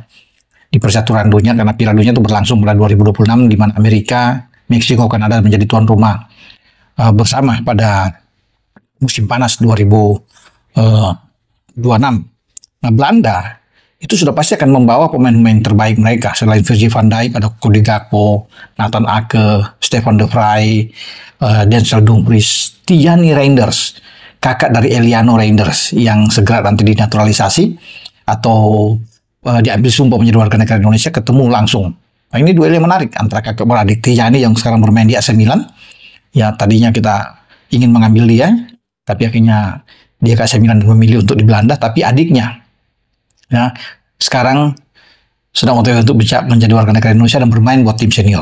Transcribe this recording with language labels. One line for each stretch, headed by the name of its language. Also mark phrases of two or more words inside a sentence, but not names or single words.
Indonesian: Di percaturan dunia, karena Piala Dunia itu berlangsung pada 2026 di mana Amerika, Meksiko, Kanada menjadi tuan rumah bersama pada musim panas 2026. Nah, Belanda itu sudah pasti akan membawa pemain-pemain terbaik mereka. Selain Virgil van Dijk, ada Cody Gakpo, Nathan Ake, Stefan de Vrij, Denzel Dumfries, Tijani Reinders, kakak dari Eliano Reinders yang segera nanti dinaturalisasi atau diambil sumpah menjadi warga negara Indonesia, ketemu langsung. Nah, ini duel yang menarik antara kakak beradik Tijani yang sekarang bermain di AC Milan. Ya, tadinya kita ingin mengambil dia, tapi akhirnya dia ke AC Milan dan memilih untuk di Belanda, tapi adiknya ya sekarang sedang untuk bisa menjadi warga negara Indonesia dan bermain buat tim senior.